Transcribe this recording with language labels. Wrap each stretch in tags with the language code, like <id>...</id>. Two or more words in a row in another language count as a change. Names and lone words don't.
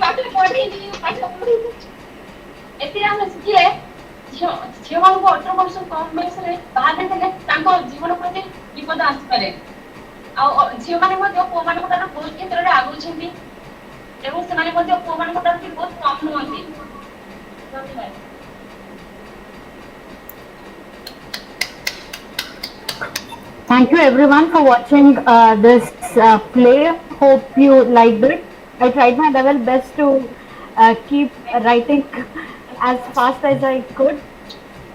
<or>ଏଥିରେ ଆମେ ଶିଖିଲେ ଝିଅମାନଙ୍କୁ 18 ବର୍ଷ କମ୍ ବୟସରେ ବାହା ଦେଇଦେଲେ ତାଙ୍କ ଜୀବନ ପ୍ରତି ବିପଦ ଆସିପାରେ ଆଉ ଝିଅମାନେ ମଧ୍ୟ ପୁଅମାନଙ୍କ ଠାରୁ ବହୁତ କ୍ଷେତ୍ରରେ ଆଗଉଛନ୍ତି ଏବଂ ସେମାନେ ମଧ୍ୟ ପୁଅମାନଙ୍କ ଠାରୁ ବି ବହୁତ କମ୍ ନୁହନ୍ତି ଧନ୍ୟବାଦ</or> <en>Thank you everyone for watching this play. Hope you liked it. I tried my level best to keep writing as fast as I could.</en>